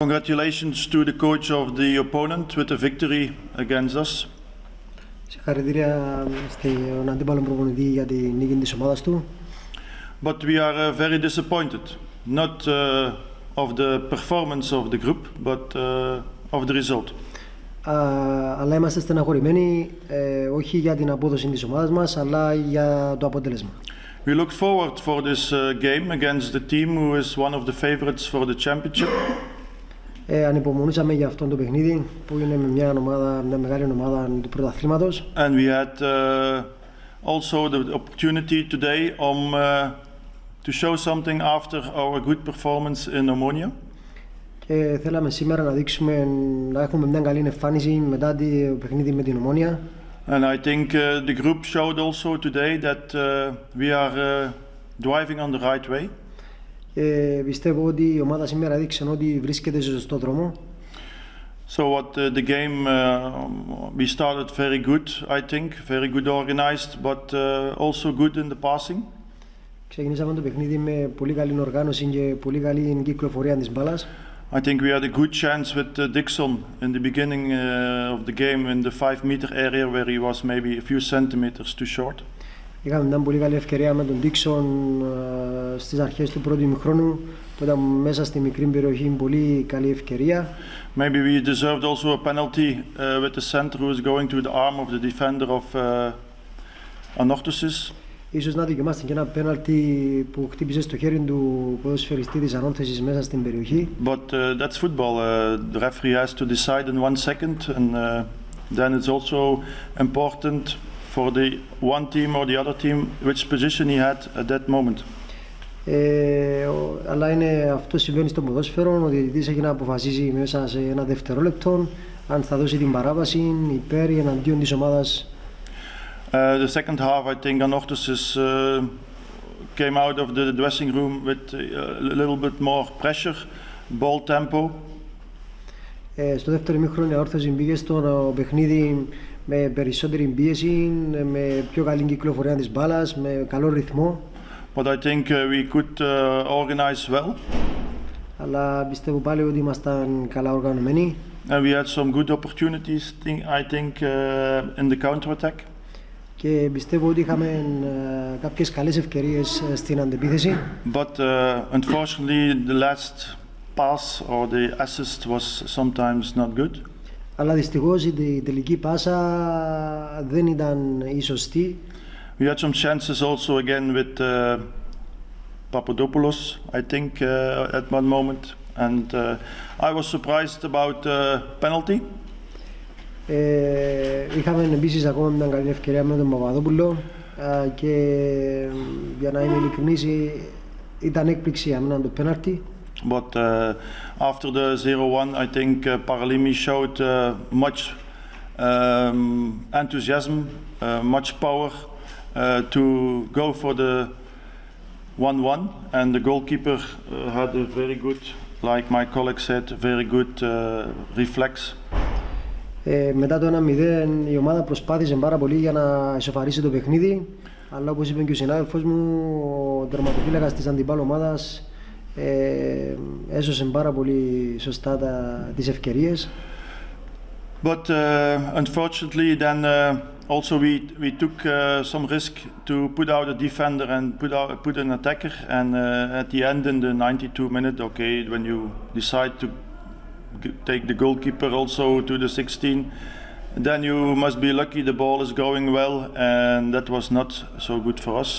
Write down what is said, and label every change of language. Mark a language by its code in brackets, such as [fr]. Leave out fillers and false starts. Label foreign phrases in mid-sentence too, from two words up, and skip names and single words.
[en] Congratulations to the coach of the opponent with the victory against us. [el] Συγχαρητήρια στον αντίπαλο προπονητή για τη νίκη της ομάδας του. [en] But we are very disappointed, not of the performance of the group, but of the result. [el] Αλλά είμαστε στεναχωρημένοι, όχι για την απόδοση της ομάδας μας, αλλά για το αποτέλεσμα. [en] We look forward for this game against the team who is one of the favorites for the championship. [el] Ανυπομονούσαμε για αυτό το παιχνίδι που είναι με μια μεγάλη ομάδα του πρωταθλήματος. [en] And we had also the opportunity today to show something after our good performance in Omonia. [el] Και θέλαμε σήμερα να έχουμε μια καλή εμφάνιση μετά το παιχνίδι με την Ομόνια. [en] And I think the group showed also today that we are driving on the right way. [el] Πιστεύω ότι η ομάδα σήμερα έδειξε ότι βρίσκεται σε σωστό δρόμο. [en] So what the game we started very good, I think, very good organized, but also good in the passing. [el] Ξεκινήσαμε το παιχνίδι με πολύ καλή οργάνωση και πολύ καλή κυκλοφορία της μπάλας. [en] I think we had a good chance with Dixon in the beginning of the game in the 5-meter area where he was maybe a few centimeters too short. [el] Είχαμε μια πολύ καλή ευκαιρία με τον Dixon στις αρχές του πρώτου ημιχρόνου, που ήταν μέσα στη μικρή περιοχή, πολύ καλή ευκαιρία. [en] Maybe we deserved also a penalty with the center who is going to the arm of the defender of Anorthosis. [el] Ίσως να δικαιούμαστε και ένα πέναλτι που χτύπησε στο χέρι του ποδοσφαιριστή της Ανόρθωσης μέσα στην περιοχή. [en] But that's football. The referee has to decide in 1 second, and then it's also important for the one team or the other team which position he had at that moment. [el] Αλλά αυτό συμβαίνει στο ποδόσφαιρο, ο διαιτητής έχει να αποφασίσει μέσα σε ένα δευτερόλεπτο αν θα δώσει την παράβαση υπέρ ή εναντίον της ομάδας. [en] The second half, I think Anorthosis came out of the dressing room with a little bit more pressure, ball tempo. [el] Στο δεύτερο ημίχρονο η Ανόρθωση μπήκε στο παιχνίδι με περισσότερη πίεση, με πιο καλή κυκλοφορία της μπάλας, με καλό ρυθμό. [en] But I think we could organize well. [el] Αλλά πιστεύω πάλι ότι ήμασταν καλά οργανωμένοι. [en] And we had some good opportunities, I think, in the counter-attack. [el] Και πιστεύω ότι είχαμε κάποιες καλές ευκαιρίες στην αντεπίθεση. [en] But unfortunately the last pass or the assist was sometimes not good. [el] Αλλά δυστυχώς η τελική πάσα δεν ήταν η σωστή. [en] We had some chances also again with Papadopoulos, I think, at one moment, and I was surprised about the penalty. [el] Είχαμε επίσης ακόμα μια καλή ευκαιρία με τον Παπαδόπουλο και για να είμαι ειλικρινής ήταν έκπληξη για μένα το πέναλτι. [en] But after the 0-1, I think Paralimi showed much enthusiasm, much power to go for the 1-1, and the goalkeeper had a very good, like my colleague said, very good reflex. [el] Μετά το 1-0 η ομάδα προσπάθησε πάρα πολύ για να ισοφαρίσει το παιχνίδι, αλλά όπως είπε και ο συνάδελφος μου, ο τερματοφύλακας της αντιπάλου ομάδας έσωσε πάρα πολύ σωστά τις ευκαιρίες. [en] But unfortunately then also we took some risk to put out a defender and put an attacker, and at the end in the 92 minute, okay, when you decide to take the goalkeeper also to the 16, then you must be lucky the ball is going well, and that was not so good for us.